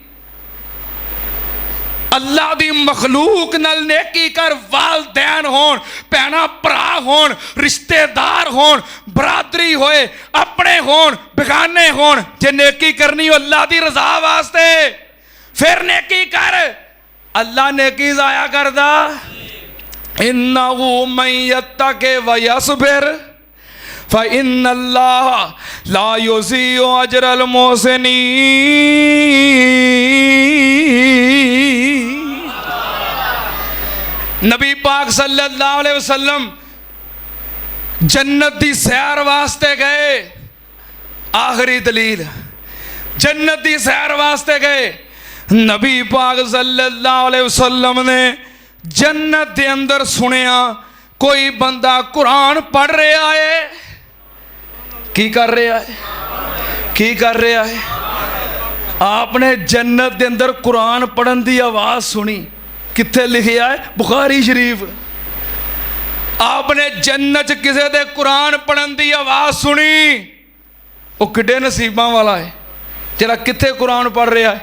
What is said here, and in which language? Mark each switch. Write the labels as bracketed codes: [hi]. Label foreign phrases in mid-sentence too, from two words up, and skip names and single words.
[pa] اللہ دی مخلوق نال نیکی کر، والدین ہون، بھیناں بھرا ہون، رشتے دار ہون، برادری ہووے، اپنے ہون، بیگانے ہون، جے نیکی کرنی ہووے اللہ دی رضا واسطے فیر نیکی کر. اللہ نیکی ضائع کردا. [ar] إنه من يتق ويصبر فإن الله لا يضيع أجر المحسنين. [pa] نبی پاک [ar] صلى الله عليه وسلم [pa] جنت دی سیر واسطے گئے. آخری دلیل، جنت دی سیر واسطے گئے. نبی پاک [ar] صلى الله عليه وسلم [pa] نے جنت دے اندر سنیا کوئی بندہ قرآن پڑھ رہیا ہے. کی کر رہیا ہے؟ کی کر رہیا ہے? آپ نے جنت دے اندر قرآن پڑھن دی آواز سنی. کتھے لکھیا ہے؟ بخاری شریف. آپ نے جنت کسی دے قرآن پڑھن دی آواز سنی، او کڈے نصیباں والا ہے ذرا کتھے قرآن پڑھ رہیا ہے.